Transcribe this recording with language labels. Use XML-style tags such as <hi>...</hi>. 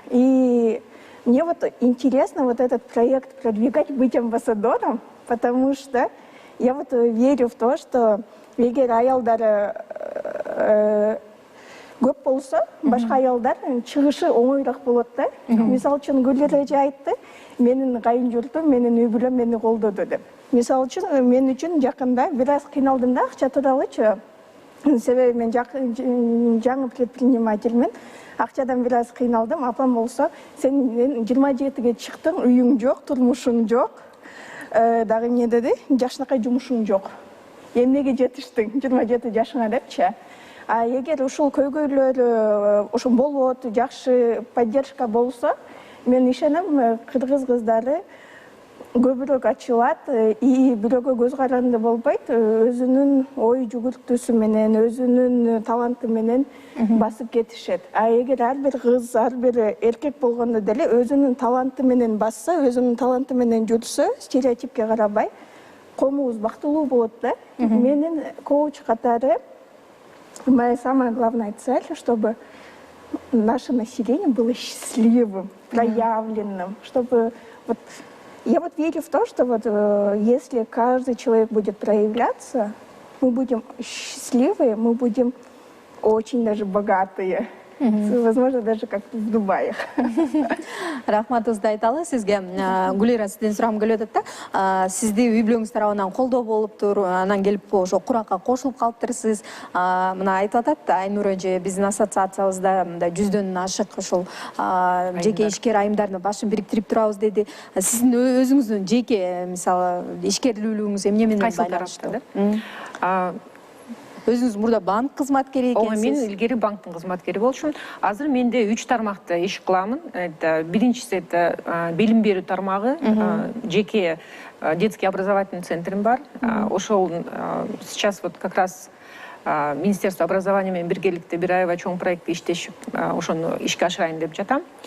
<ru>И мне вот интересно вот этот проект продвигать, быть амбассадором, потому что я вот верю в то, что</ru> <ky>эгер аялдар көп болсо, башка аялдар чыгышы оңоюраак болот да. Мисалы үчүн Гүлер эже айтты, менин кайын журтум, менин үй бүлөм мени колдоду деп. Мисалы үчүн мен үчүн жакында бир аз кыйналдым да акча тууралычы. Себеби мен жаңы предпринимательмин. Акчадан бир аз кыйналдым. Апам болсо, сен 27-ге чыктың, үйүң жок, турмушуң жок. Дагы эмне деди? Жашынакай жумушуң жок. Эмнеге жетиштиң 27 жашыңа депчи. Эгер ушул көйгөйлөр ошо болот, жакшы поддержка болсо, мен ишенем кыргыз кыздары көбүрөөк ачылат и бирөөгө көз каранды болбойт, өзүнүн ой жүгүртүүсү менен, өзүнүн таланты менен басып кетишет. А эгер ар бир кыз, ар бир эркек болгондо деле өзүнүн таланты менен басса, өзүнүн таланты менен жүрсө, стереотипке карабай, коомубуз бактылуу болот да. Менин коуч катары</ky> <ru>моя самая главная цель, чтобы наше население было счастливым, проявленным, чтобы вот я вот верю в то, что вот если каждый человек будет проявляться, мы будем счастливые, мы будем очень даже богатые. Возможно, даже как в Дубае.</ru> <ky>Рахматыбызды айталы сизге. Гүлира, сизден сурагым келип атат да. Сизди үй бүлөңүз тарабынан колдоо болуптур, анан келип ошо куракка кошулуп калыптырсыз. Мына айтып атат Айнур эже биздин ассоциациябызда мындай 100дөн ашык ошол жеке ишкер айымдардын башын бириктирип турабыз деди. Сиздин өзүңүздүн жеке мисалы ишкерлүүлүгүңүз эмне менен байланыштуу? Өзүңүз мурда банк кызматкери экенсиз. Мен илгери банктын кызматкери болчумун. Азыр менде 3 тармакта иш кыламын. Это биринчиси это билим берүү тармагы, жеке</ky> <ru>детский образовательный</ru> <ky>центрим бар. Ошол</ky> <ru>сейчас вот как раз</ru> <ky>Министерство образования менен биргеликте бир айга чоң проектти иштешип, ошону ишке ашырайын деп жатам.</ky>